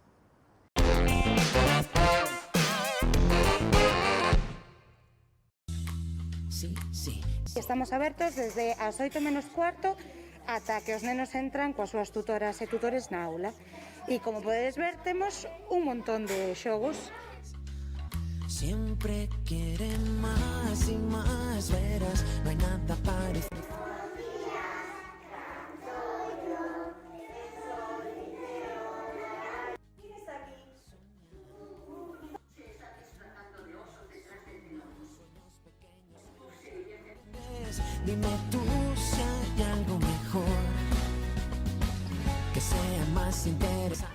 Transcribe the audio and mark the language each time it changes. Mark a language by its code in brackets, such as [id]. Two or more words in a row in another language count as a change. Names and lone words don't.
[gl] Estamos abertos desde as 8 menos cuarto ata que os nenos entran coas súas tutoras e tutores na aula. E como podedes ver, temos un montón de xogos. [es] Siempre quieren más y más, verás, no hay nada parecido. Dime tú si hay algo mejor, que sea más interesante.